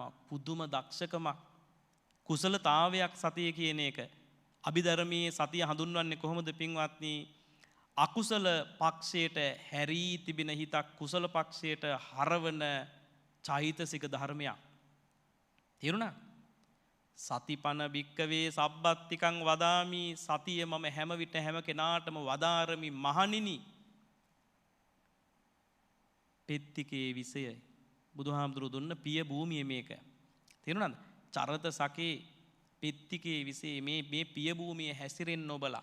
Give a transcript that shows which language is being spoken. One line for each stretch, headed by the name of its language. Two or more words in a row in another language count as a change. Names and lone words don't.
Sinhala: පුදුම දක්ෂකමක්, කුසලතාවයක් සතිය කියන එක. අභිධර්මයේ සතිය හඳුන්වන්නේ කොහොමද පින්වත්නි? අකුසල පක්ෂයට හැරී තිබෙන හිතක් කුසල පක්ෂයට හරවන චෛතසික ධර්මයක්. තේරුණා?
Pali: සතිපන භික්කවේ සබ්බත්තිකං වදාමි.
Sinhala: සතිය මම හැම විට හැම කෙනාටම වදාරමි මහණෙනි.
Pali: පෙත්තිකේ විසයයි.
Sinhala: බුදුහාමුදුරු දුන්න පිය භූමිය මේක. තේරුණාද?
Pali: චරත සකේ පෙත්තිකේ විසේ
Sinhala: මේ පිය භූමිය හැසිරෙන්න ඔබලා.